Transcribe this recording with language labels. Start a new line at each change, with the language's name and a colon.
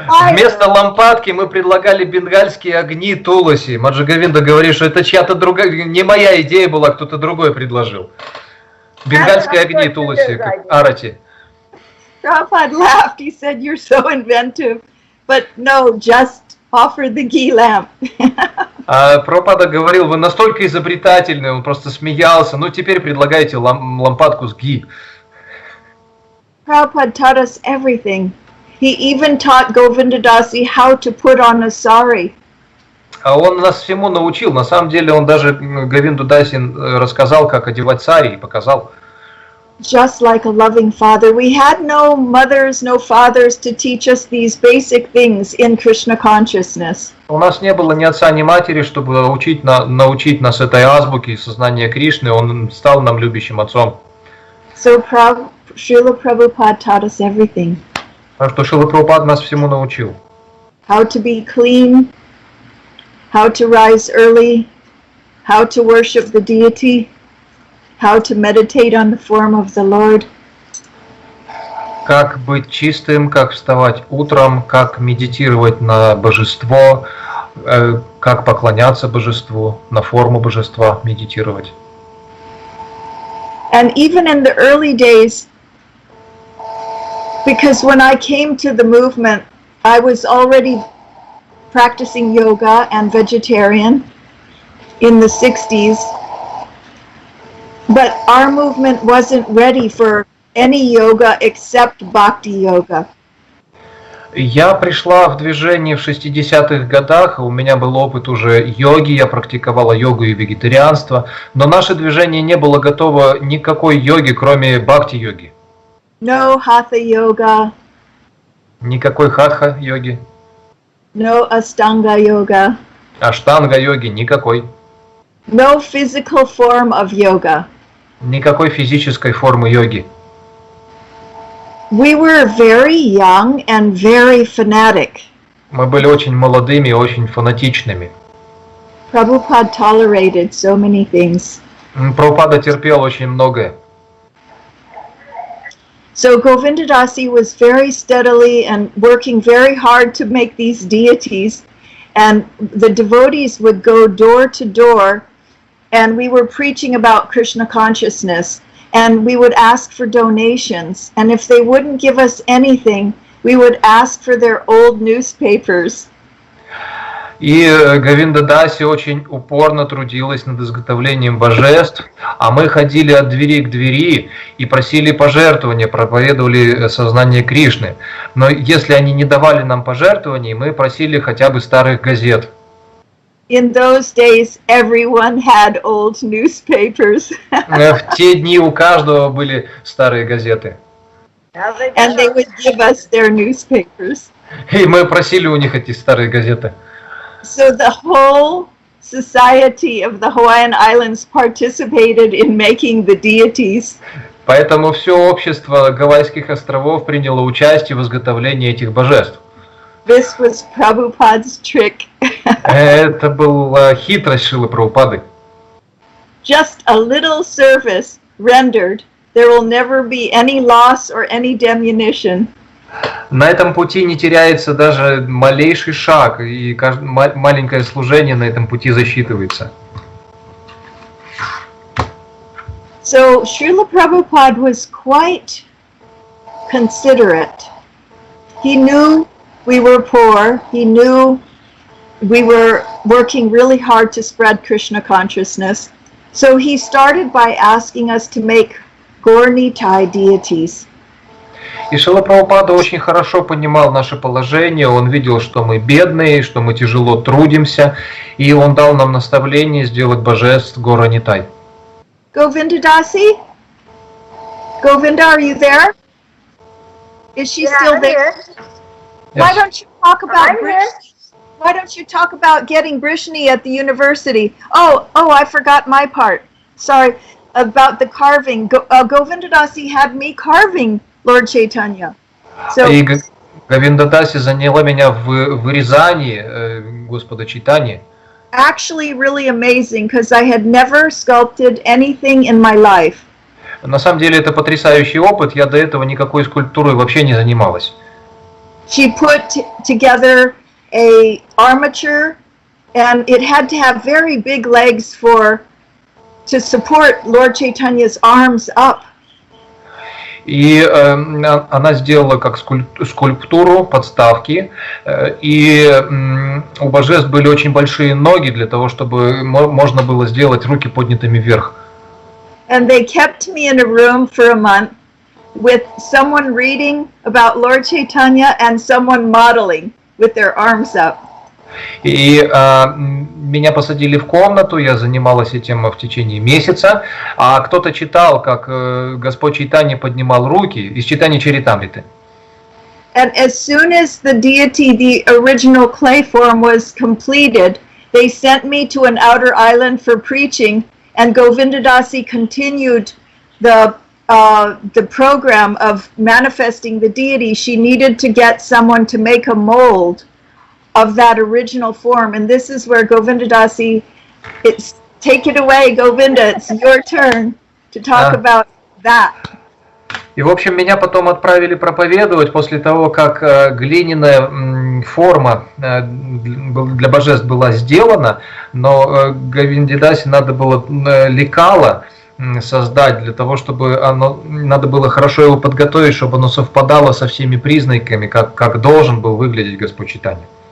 Russian: Вместо лампадки мы предлагали бенгальские огни Туласи. Маджа Говинда говорит, что это чья-то другая, не моя идея была, кто-то другой предложил. Бенгальские огни Туласи, как Арати.
English: Prabhupada laughed. He said, "You're so inventive, but no, just offer the ghee lamp."
Russian: Прабхупада говорил, вы настолько изобретательны, он просто смеялся. Ну теперь предлагайте лампадку с ги.
English: Prabhupada taught us everything. He even taught Govinda Dasi how to put on a sari.
Russian: Он нас всему научил. На самом деле он даже Говинду Даси рассказал, как одевать сари, и показал.
English: Just like a loving father, we had no mothers, no fathers to teach us these basic things in Krishna consciousness.
Russian: У нас не было ни отца, ни матери, чтобы научить нас этой азбуке сознания Кришны. Он стал нам любящим отцом.
English: So Srila Prabhupada taught us everything.
Russian: Так что Шрила Прабхупада нас всему научил.
English: How to be clean, how to rise early, how to worship the deity, how to meditate on the form of the Lord.
Russian: Как быть чистым, как вставать утром, как медитировать на божество, как поклоняться божеству, на форму божества медитировать.
English: And even in the early days, because when I came to the movement, I was already practicing yoga and vegetarian in the 60s, but our movement wasn't ready for any yoga except bhakti yoga.
Russian: Я пришла в движение в 60-х годах, у меня был опыт уже йоги, я практиковала йогу и вегетарианство, но наше движение не было готово никакой йоги, кроме бхакти-йоги.
English: No hatha yoga,
Russian: Никакой хатха-йоги,
English: no astanga yoga,
Russian: аштанга-йоги, никакой.
English: no physical form of yoga.
Russian: Никакой физической формы йоги.
English: We were very young and very fanatic.
Russian: Мы были очень молодыми и очень фанатичными.
English: Prabhupada tolerated so many things.
Russian: Прабхупада терпел очень многое.
English: So Govinda Dasi was very steadily and working very hard to make these deities, and the devotees would go door to door, and we were preaching about Krishna consciousness, and we would ask for donations, and if they wouldn't give us anything, we would ask for their old newspapers.
Russian: И Говинда Даси очень упорно трудилась над изготовлением божеств, а мы ходили от двери к двери и просили пожертвования, проповедовали сознание Кришны. Но если они не давали нам пожертвований, мы просили хотя бы старых газет.
English: In those days, everyone had old newspapers.
Russian: В те дни у каждого были старые газеты.
English: And they would give us their newspapers.
Russian: И мы просили у них эти старые газеты.
English: So the whole society of the Hawaiian Islands participated in making the deities.
Russian: Поэтому все общество Гавайских островов приняло участие в изготовлении этих божеств.
English: This was Prabhupada's trick.
Russian: Это была хитрость Шрилы Прабхупады.
English: Just a little service rendered, there will never be any loss or any diminution.
Russian: На этом пути не теряется даже малейший шаг, и маленькое служение на этом пути засчитывается.
English: So Srila Prabhupada was quite considerate. He knew we were poor. He knew we were working really hard to spread Krishna consciousness. So he started by asking us to make Gaur-Nitai deities.
Russian: И Шрила Прабхупада очень хорошо понимал наше положение, он видел, что мы бедные, что мы тяжело трудимся, и он дал нам наставление сделать божеств Гора-Нитай.
English: Govinda Dasi? Govinda, are you there? Is she still there? Why don't you talk about Brishni? Why don't you talk about getting Brishni at the university? Oh, I forgot my part. Sorry, about the carving. Govinda Dasi had me carving Lord Chaitanya. So,
Russian: И Говинда Даси заняла меня в вырезании Господа Чайтаньи.
English: actually really amazing because I had never sculpted anything in my life.
Russian: На самом деле это потрясающий опыт, я до этого никакой скульптурой вообще не занималась.
English: She put together a armature, and it had to have very big legs to support Lord Chaitanya's arms up.
Russian: И она сделала как скульптуру, подставки, и у божеств были очень большие ноги для того, чтобы можно было сделать руки поднятыми вверх.
English: And they kept me in a room for a month with someone reading about Lord Chaitanya and someone modeling with their arms up.
Russian: И меня посадили в комнату, я занималась этим в течение месяца, а кто-то читал, как Господь Чайтанья поднимал руки из читания Чаритамриты.
English: And as soon as the deity, the original clay form, was completed, they sent me to an outer island for preaching, and Govinda Dasi continued the program of manifesting the deity. She needed to get someone to make a mold of that original form, and this is where Govinda Dasi, take it away, Govinda, it's your turn to talk about that.
Russian: И, в общем, меня потом отправили проповедовать после того, как глиняная форма для божеств была сделана, но Говинде Даси надо было лекало, создать, для того, чтобы надо было хорошо его подготовить, чтобы оно совпадало со всеми признаками, как должен был выглядеть Господь Чайтанья.